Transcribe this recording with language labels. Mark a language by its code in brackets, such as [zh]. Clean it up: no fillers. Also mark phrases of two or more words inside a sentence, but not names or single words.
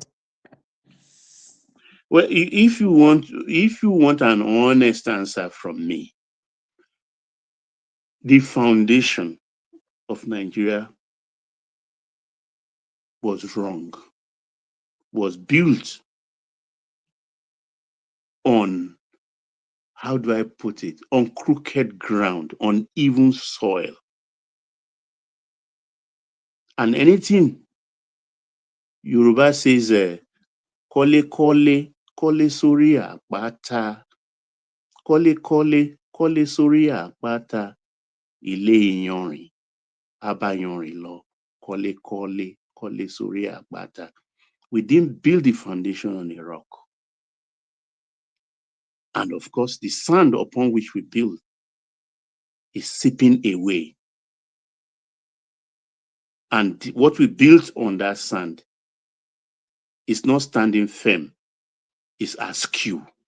[en] Well, if you want an honest answer from me, the foundation of Nigeria was wrong, was built on, how do I put it, on crooked ground, on even soil. And anything Yoruba says, [yo] kole kole, kole sori àpáta, kole kole, kole sori àpáta, ilé iyanrìn, abayanrìn lọ, kole kole, kole sori àpáta. [en] We didn't build the foundation on a rock. And of course, the sand upon which we build is seeping away. And what we built on that sand is not standing firm, it's askew.